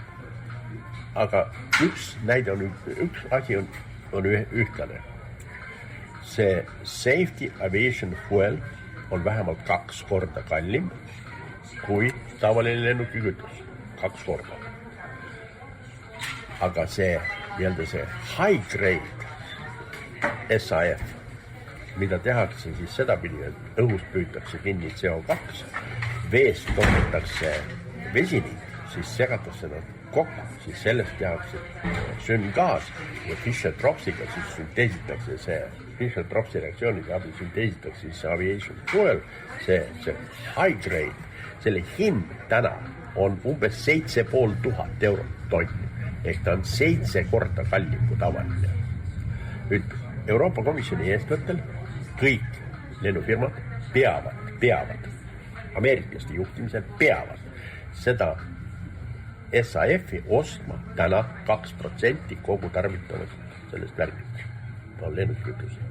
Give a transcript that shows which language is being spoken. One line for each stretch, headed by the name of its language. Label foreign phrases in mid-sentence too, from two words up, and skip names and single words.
Estonian: Aga üks näide on, üks asi on ühtlane. See
English: Safety Aviation Fuel
Estonian: on vähemalt 2 korda kallim kui tavaline lennukikütus. 2 korda. Aga see
English: high grade SAF,
Estonian: mida tehakse siis sedapidi, et õhust püütakse kinni CO2 veest toodetakse vesinik, siis segatakse nad kokku, siis sellest tehakse sünngaas ja Fischer-Tropsiga siis sünteesitakse see, Fischer-Tropsi reaktsioonide abil sünteesitakse siis see
English: aviation fuel,
Estonian: see
English: high grade,
Estonian: selle hind täna on umbes 7500 eurot tonn, ehk ta on 7 korda kallim kui tavaline. Nüüd Euroopa Komisjoni eestvõttel kõik lennufirmad peavad, ameeriklaste juhtimisel peavad seda SAF-i ostma täna 2% kogu tarbitavast sellest värgist, on lennukütused.